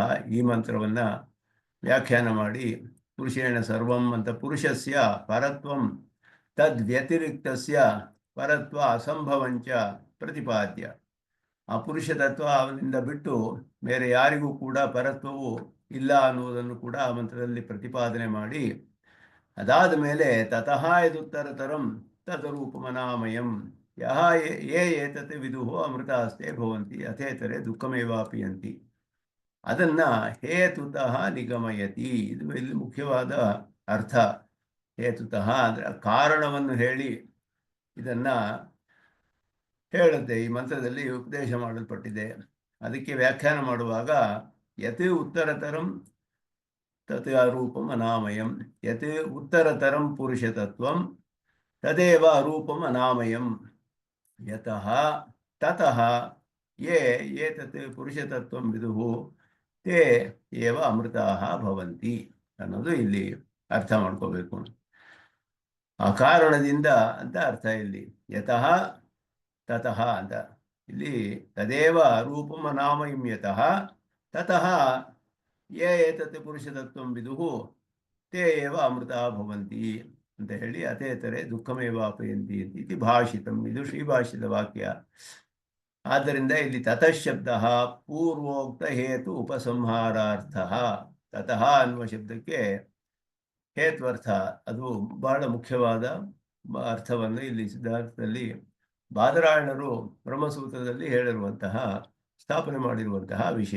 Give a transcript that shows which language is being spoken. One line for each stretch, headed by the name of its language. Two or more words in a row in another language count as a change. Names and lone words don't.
Kannada: ಈ ಮಂತ್ರವನ್ನು ವ್ಯಾಖ್ಯಾನ ಮಾಡಿ
Sanskrit: ಪುರುಷೇಣ ಸರ್ವಂ ಅಂತ ಪುರುಷಸ್ಯ ಪರತ್ವಂ ತದ್ವ್ಯತಿರಿಕ್ತಸ್ಯ ಪರತ್ವ ಅಸಂಭವಂಚ ಪ್ರತಿಪಾದ್ಯ.
Kannada: ಆ ಪುರುಷ ತತ್ವ ಅವನಿಂದ ಬಿಟ್ಟು ಬೇರೆ ಯಾರಿಗೂ ಕೂಡ ಪರತ್ವವು ಇಲ್ಲ ಅನ್ನುವುದನ್ನು ಕೂಡ ಆ ಮಂತ್ರದಲ್ಲಿ ಪ್ರತಿಪಾದನೆ ಮಾಡಿ ಅದಾದ ಮೇಲೆ
Sanskrit: ತತಃ ಯದುತ್ತರತರಂ ತದರೂಪಮನಾಮಯಂ ಯಹ ಯೇ ಏತತ್ ವಿದುಃ ಅಮೃತಾಸ್ತೆ ಭವಂತಿ ಅಥೇತರೆ ದುಃಖಮೇವಾಪಿಯಂತಿ. ಅದನ್ನ ಹೇತುತಃ ನಿಗಮಯತಿ.
Kannada: ಇದು ಇಲ್ಲಿ ಮುಖ್ಯವಾದ ಅರ್ಥ. ಹೇತುತಃ ಅಂದರೆ ಕಾರಣವನ್ನು ಹೇಳಿ ಇದನ್ನ ಹೇಳುತ್ತೆ. ಈ ಮಂತ್ರದಲ್ಲಿ ಉಪದೇಶ ಮಾಡಲ್ಪಟ್ಟಿದೆ. ಅದಕ್ಕೆ ವ್ಯಾಖ್ಯಾನ ಮಾಡುವಾಗ
Sanskrit: ಯತ್ ಉತ್ತರತರಂ ತತ್ ಅರೂಪಂ ಅನಾಮಯಂ, ಯತ್ ಉತ್ತರತರಂ ಪುರುಷತತ್ವಂ ತದೇವ ಅರೂಪಂ ಅನಾಮಯಂ, ಯತಃ ತತಃ ಯೇ ಏತತ್ ಪುರುಷತತ್ವಂ ವಿದುಃ ತೇ ಏವ ಅಮೃತಾಃ ಭವಂತಿ
Kannada: ಅನ್ನೋದು ಇಲ್ಲಿ ಅರ್ಥ ಮಾಡ್ಕೋಬೇಕು. ಆ ಕಾರಣದಿಂದ ಅಂತ ಅರ್ಥ ಇಲ್ಲಿ.
Sanskrit: ಯತಃ ತತಃ
Kannada: ಅಂತ ಇಲ್ಲಿ
Sanskrit: ತದೇವ ರೂಪಂ ಅನಾಮಯಂ ಯತಃ ತತಃ ಯೇ ಏತತ್ ಪುರುಷತತ್ವಂ ವಿದುಃ ತೇ ಏವ ಅಮೃತಾ ಭವಂತಿ
Kannada: ಅಂತ ಹೇಳಿ
Sanskrit: ಅಥೇತರೆ ದುಃಖಮೇವಾಪಯಂತಿ ಇತಿ ಭಾಷಿತಂ.
Kannada: ಇದು ಶ್ರೀಭಾಷ್ಯದ ವಾಕ್ಯ. ಆದ್ದರಿಂದ ಇಲ್ಲಿ ತತಃ ಶಬ್ದ ಪೂರ್ವೋಕ್ತ ಹೇತು ಉಪಸಂಹಾರಾರ್ಥ. ತತಃ ಅನ್ನುವ ಶಬ್ದಕ್ಕೆ ಹೇತ್ವರ್ಥ, ಅದು ಬಹಳ ಮುಖ್ಯವಾದ ಅರ್ಥವನ್ನು ಇಲ್ಲಿ ಸಿದ್ಧಾರ್ಥದಲ್ಲಿ ಬಾದರಾಯಣರು ಬ್ರಹ್ಮಸೂತ್ರದಲ್ಲಿ ಹೇಳಿರುವಂತಹ ಸ್ಥಾಪನೆ ಮಾಡಿರುವಂತಹ ವಿಷಯ.